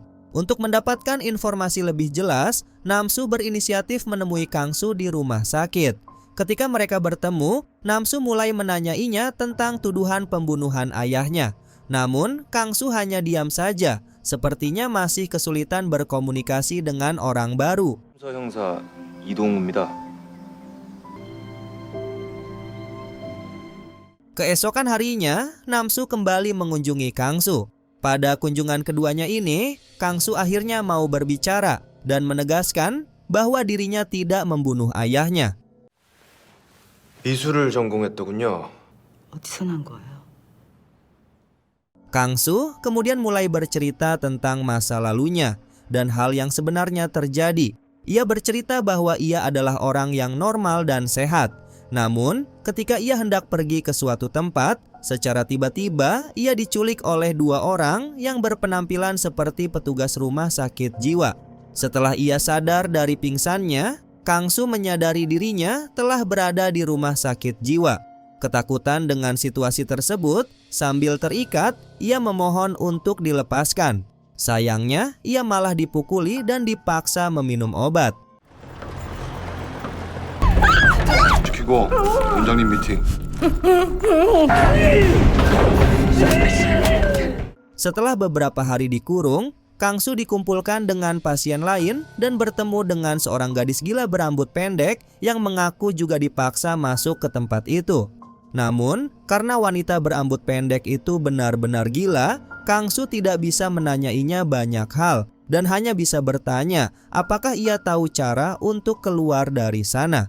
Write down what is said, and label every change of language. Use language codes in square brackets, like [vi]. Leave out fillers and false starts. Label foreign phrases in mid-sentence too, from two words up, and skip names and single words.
[id] Untuk mendapatkan informasi lebih jelas, Namsu berinisiatif menemui Kangsu di rumah sakit. Ketika mereka bertemu, Namsu mulai menanyainya tentang tuduhan pembunuhan ayahnya. Namun, Kangsu hanya diam saja, sepertinya masih kesulitan berkomunikasi dengan orang baru. [ko] 형사 이동우입니다. [id] Keesokan harinya, Namsu kembali mengunjungi Kangsu. Pada kunjungan keduanya ini, Kangsu akhirnya mau berbicara dan menegaskan bahwa dirinya tidak membunuh ayahnya. [ko] 미술을 전공했더군요. 어디서 난 거예요? [id] Kangsu kemudian mulai bercerita tentang masa lalunya dan hal yang sebenarnya terjadi. Ia bercerita bahwa ia adalah orang yang normal dan sehat. Namun, ketika ia hendak pergi ke suatu tempat, secara tiba-tiba ia diculik oleh dua orang yang berpenampilan seperti petugas rumah sakit jiwa. Setelah ia sadar dari pingsannya, Kangsu menyadari dirinya telah berada di rumah sakit jiwa. Ketakutan dengan situasi tersebut, sambil terikat, ia memohon untuk dilepaskan. Sayangnya, ia malah dipukuli dan dipaksa meminum obat. [ko] 지키고 원장님 미팅. [id] Setelah beberapa hari dikurung, Kangsu dikumpulkan dengan pasien lain dan bertemu dengan seorang gadis gila berambut pendek yang mengaku juga dipaksa masuk ke tempat itu. Namun, karena wanita berambut pendek itu benar-benar gila, Kangsu tidak bisa menanyainya banyak hal dan hanya bisa bertanya apakah ia tahu cara untuk keluar dari sana.